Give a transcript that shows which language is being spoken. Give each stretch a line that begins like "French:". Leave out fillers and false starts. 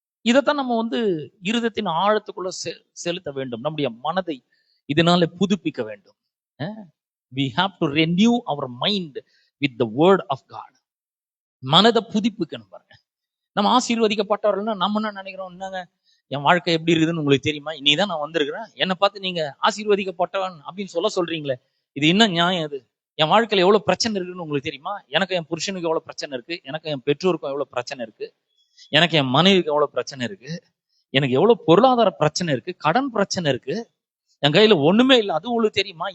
Tamil: இதைத்தான் நம்ம இருதயத்தின் ஆழத்துக்குள்ள செலுத்த வேண்டும். நம்முடைய மனதை இதனால புதுப்பிக்க வேண்டும்.
English: We have to renew our mind with the word of God.
Tamil: மனதை புதுப்பிக்கணும் பாருங்க. நம்ம ஆசீர்வதிக்கப்பட்டவர்கள்னா நம்ம என்ன நினைக்கிறோம்? என்னங்க என் வாழ்க்கை எப்படி இருக்குதுன்னு உங்களுக்கு தெரியுமா? இனிதான் நான் வந்திருக்கிறேன், என்னை பார்த்து நீங்க ஆசீர்வதிக்கப்பட்டவன் அப்படின்னு சொல்றீங்களே, இது என்ன நியாயம்? இது என் வாழ்க்கையில எவ்வளவு பிரச்சனை இருக்குன்னு உங்களுக்கு தெரியுமா? எனக்கு என் புருஷனுக்கு எவ்வளவு பிரச்சனை இருக்கு, எனக்கு என் பெற்றோருக்கும் எவ்வளவு பிரச்சனை இருக்கு, எனக்கு என் மனைவிக்கு எவ்வளவு பிரச்சனை இருக்கு, எனக்கு எவ்வளவு பொருளாதார பிரச்சனை இருக்கு, கடன் பிரச்சனை இருக்கு, என் கையில ஒண்ணுமே இல்லை, அது உங்களுக்கு தெரியுமா?